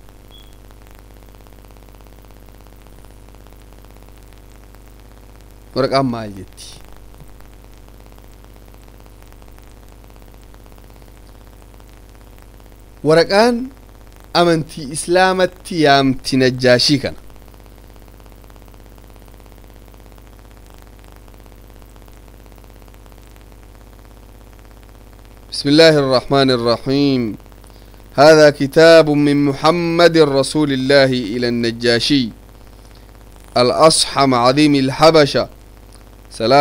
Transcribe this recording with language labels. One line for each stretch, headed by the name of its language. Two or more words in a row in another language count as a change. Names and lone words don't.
Oromo: waraqaan maal jetti waraqaan amantii islaamatti yaamti najjaashii kana
Arabic: بسم الله الرحمن الرحيم هذا كتاب من محمد رسول الله إلى النجاشي الأصحم عظيم الحبشة سلام